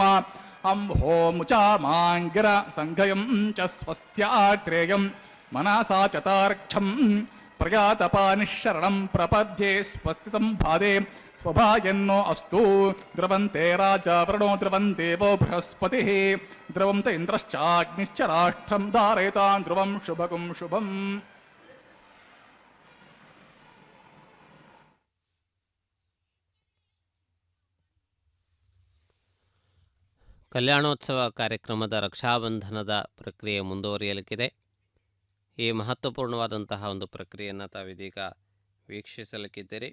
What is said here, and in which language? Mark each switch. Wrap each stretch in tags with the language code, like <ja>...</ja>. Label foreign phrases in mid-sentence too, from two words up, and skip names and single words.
<sa>ಅಂಹೋಮುಚಾ ಮಾಂಗಿರ ಸಂಘಯಂ ಚ ಸ್ವಸ್ತ್ಯಾತ್ರೇಯಂ ಮನಸಾ ಚತಾರ್ಕ್ಷಂ ಪ್ರಯಾತಪಾನಿಶರಣಂ ಪ್ರಪದ್ಯೆ ಸ್ವಸ್ತಿ ಸಂಭಾದೆ ಸ್ವಭಾಯನ್ನೋ ಅಸ್ತು ದ್ರವಂತೆ ರಾಜ ವರ್ಣೋ ದ್ರವಂದೇವೋ ಬೃಹಸ್ಪತಿ ದ್ರವಂ ತ ಇಂದ್ರಶ್ಚಾಗ್ನಿಶ್ಚ ರಾಷ್ಟ್ರಂ ಧಾರಯತಾನ್ ಧ್ರುವಂ ಶುಭಗುಂ ಶುಭಂ.</sa> <kn>ಕಲ್ಯಾಣೋತ್ಸವ ಕಾರ್ಯಕ್ರಮದ ರಕ್ಷಾಬಂಧನದ ಪ್ರಕ್ರಿಯೆ ಮುಂದುವರಿಯಲಿಕ್ಕಿದೆ. ಈ ಮಹತ್ವಪೂರ್ಣವಾದಂತಹ ಒಂದು ಪ್ರಕ್ರಿಯೆಯನ್ನು ತಾವಿದೀಗ ವೀಕ್ಷಿಸಲಿಕ್ಕಿದ್ದೀರಿ.</kn>